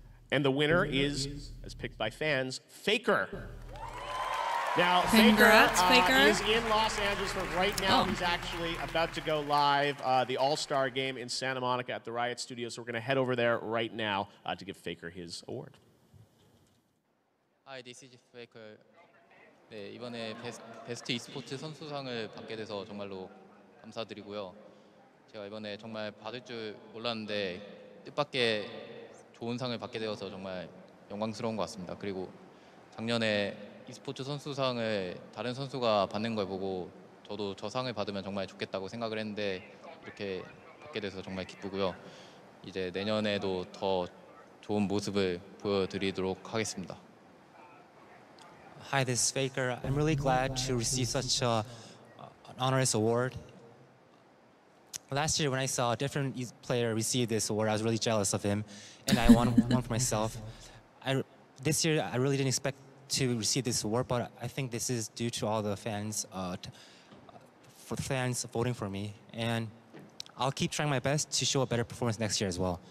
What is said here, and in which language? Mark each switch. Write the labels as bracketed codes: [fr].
[en] And the winner is, as picked by fans, Faker. Now, Congrats, Faker, Faker. is in Los Angeles, but right now he's actually about to go live, the All-Star game in Santa Monica at the Riot Studio. So we're going to head over there right now to give Faker his award. Hi, this is Faker. [ko] 네, 이번에 베스트 e스포츠 선수상을 받게 돼서 정말로 감사드리고요. 제가 이번에 정말 받을 줄 몰랐는데 뜻밖의 좋은 상을 받게 되어서 정말 영광스러운 것 같습니다. 그리고 작년에 e스포츠 선수상을 다른 선수가 받는 걸 보고 저도 저 상을 받으면 정말 좋겠다고 생각을 했는데 이렇게 받게 돼서 정말 기쁘고요. 이제 내년에도 더 좋은 모습을 보여드리도록 하겠습니다. [en] Hi, this is Faker. I'm really glad to receive such an honorous award. Last year, when I saw a different player receive this award, I was really jealous of him, and I wanted one for myself. This year, I really didn't expect to receive this award, but I think this is due to all the fans, for fans voting for me, and I'll keep trying my best to show a better performance next year as well.